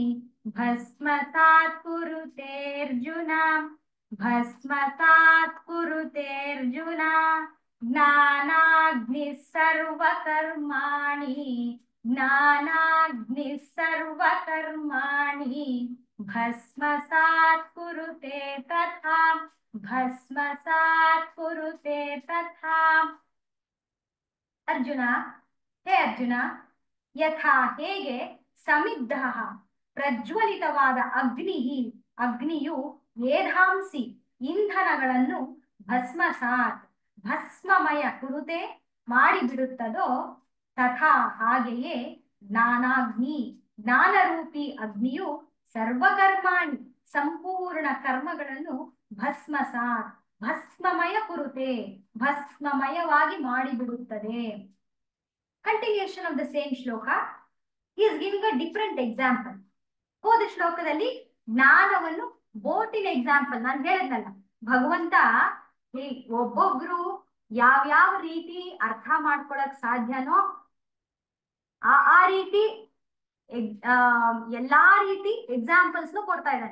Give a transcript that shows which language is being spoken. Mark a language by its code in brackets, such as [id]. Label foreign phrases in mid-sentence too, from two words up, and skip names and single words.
[sa] ಭಸ್ಮಸಾತ್ ಕುರುತೇರ್ಜುನ, ಭಸ್ಮಸಾತ್ ಕುರುತೇರ್ಜುನ ಜ್ಞಾನಾಗ್ನಿ ಸರ್ವಕರ್ಮಾಣಿ, ಜ್ಞಾನಾಗ್ನಿ ಸರ್ವಕರ್ಮಾಣಿ ಭಸ್ಮಸಾತ್ ಕುರುತೆ ತಥಾ, ಭಸ್ಮಸಾತ್ ಕುರುತೆ ತಥಾ. [kn] ಅರ್ಜುನ, ಹೇ ಅರ್ಜುನ, ಯಥಾ ಹೇಗೆ, ಸಮಿದ್ಧ ಪ್ರಜ್ವಲಿತವಾದ ಅಗ್ನಿಯು ಏಧಾಂಸಿ ಇಂಧನಗಳನ್ನು ಭಸ್ಮಸಾತ್ ಭಸ್ಮಮಯ ಕುರುತೆ ಮಾಡಿಬಿಡುತ್ತದೋ, ತಥಾ ಹಾಗೆಯೇ ಜ್ಞಾನಾಗ್ನಿ ಜ್ಞಾನರೂಪಿ ಅಗ್ನಿಯು ಸರ್ವಕರ್ಮಾಣಿ ಸಂಪೂರ್ಣ ಕರ್ಮಗಳನ್ನು ಭಸ್ಮಸಾತ್ ಭಸ್ಮಮಯ ಕುರುತೆ ಭಸ್ಮಮಯವಾಗಿ ಮಾಡಿಬಿಡುತ್ತದೆ. [en] continuation of the same shloka. he is giving a different example. [kn] ಹೋದ ಶ್ಲೋಕದಲ್ಲಿ ಜ್ಞಾನವನ್ನು ಬೋಟಿನ ಎಕ್ಸಾಂಪಲ್ ನಾನು ಹೇಳಿದ್ನಲ್ಲ, ಭಗವಂತ ಒಬ್ಬೊಬ್ರು ಯಾವ್ಯಾವ ರೀತಿ ಅರ್ಥ ಮಾಡ್ಕೊಳಕ್ ಸಾಧ್ಯನೋ ಆ ರೀತಿ ಎಲ್ಲಾ ರೀತಿ ಎಕ್ಸಾಂಪಲ್ಸ್ ಕೊಡ್ತಾ ಇದ್ದಾನೆ.